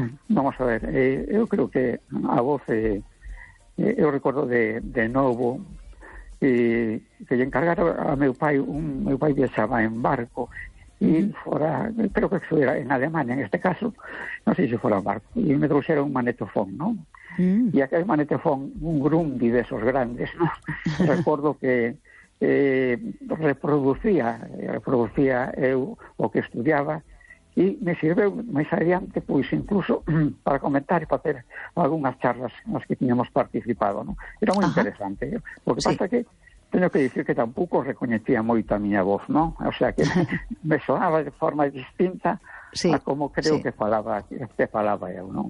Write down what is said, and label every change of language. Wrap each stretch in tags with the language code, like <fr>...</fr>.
<es>Vamos a ver, yo creo que a vos, yo recuerdo de novo que yo encargara a</es> <gl>meu pai viaxaba en barco</gl> <es>y fuera, creo que fuera en Alemania en este caso, no sé si fuera en barco, y</es> <gl>me trouxera un magnetofón,</gl> <es>¿no? Y aquel magnetofón, un Grundy de esos grandes, ¿no?</es> <gl>Recuerdo que reproducía eu o que estudiaba y me sirveu máis adiante pois incluso para comentar e para hacer algunhas charlas nas que tiñamos participado, ¿no? Era moi interesante. O que pasa que teño que dicir que tampouco recoñecía moito a miña voz, ¿no? O sea que me sonaba de forma distinta a como creo que falaba eu, ¿no?</gl>